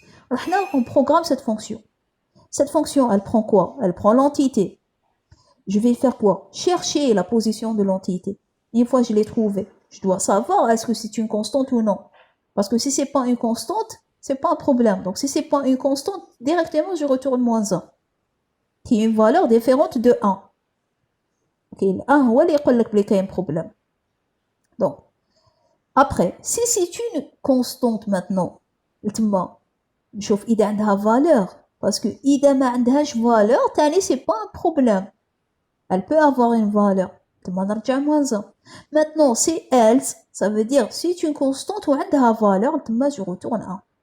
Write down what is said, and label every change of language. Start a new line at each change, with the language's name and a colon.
French: Alors là, on programme cette fonction. Cette fonction, elle prend quoi? Elle prend l'entité. Je vais faire quoi? Chercher la position de l'entité. Une fois que je l'ai trouvée, je dois savoir est-ce que c'est une constante ou non. Parce que si c'est pas une constante, c'est pas un problème. Donc si c'est pas une constante, directement je retourne -1, qui est une valeur différente de 1.
Arabic: Okay, 1 هو اللي يقول لك بلي كاين problème.
French: Donc après, si c'est une constante maintenant, تما نشوف إذا عندها valeur, parce que إذا ما عندهاش valeur, تاني c'est pas un problème. Elle peut avoir une valeur.
Arabic: تما نرجع -1.
French: Maintenant, c'est else, ça veut dire c'est une constante و عندها valeur, تما je retourne 1.